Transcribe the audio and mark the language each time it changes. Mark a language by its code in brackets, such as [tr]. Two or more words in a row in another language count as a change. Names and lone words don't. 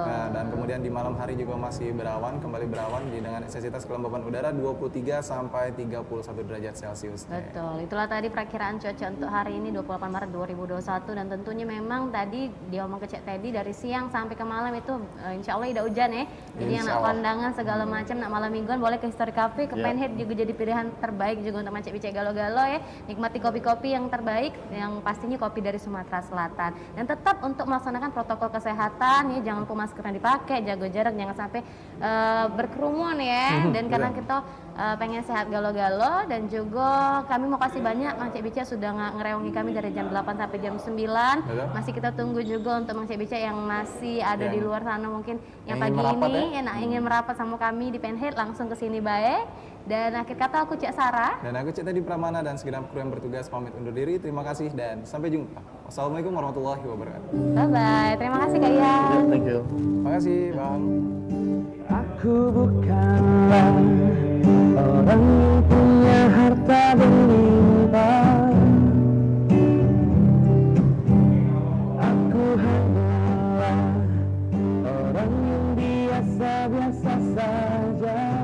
[id] Nah, dan kemudian di malam hari juga masih kembali berawan dengan intensitas kelembapan udara 23 sampai 31 derajat Celcius. Betul. Itulah tadi perakiraan cuaca untuk hari ini 28 Maret 2021 dan tentunya memang tadi dia ngomong ke Cik Teddy dari siang sampai ke malam itu [ar] إن شاء الله [id] tidak hujan ya. Jadi yang nak kondangan segala macam nak malam mingguan boleh ke History Cafe, ke Penhead juga jadi pilihan terbaik juga untuk macam Cik Galo-galo ya. Nikmati kopi-kopi yang terbaik baik, yang pastinya kopi dari Sumatera Selatan. Dan tetap untuk melaksanakan protokol kesehatan ya, jangan lupa maskernya dipakai, jaga jarak, jangan sampai berkerumun ya. Dan karena kita pengen sehat galo-galo, dan juga kami mau kasih banyak Mang Cek Bica sudah ngerewangi kami dari jam 8 sampai jam 9. Masih kita tunggu juga untuk Mang Cek Bica yang masih ada di luar sana mungkin yang pagi ini ingin merapat sama kami di Penhead, langsung ke sini baik. Dan akhir kata aku Cek Sarah. Dan aku Cek Tadi Pramana dan segenap kru yang bertugas pamit undur diri. Terima kasih dan sampai jumpa. [ar] والسلام عليكم ورحمة الله وبركاته. [id] Bye-bye. Terima kasih Kak Ian. [en] Thank you. [id] Terima kasih Bang. Aku bukanlah orang yang punya harta berlimpah. Aku hanyalah orang yang biasa-biasa saja.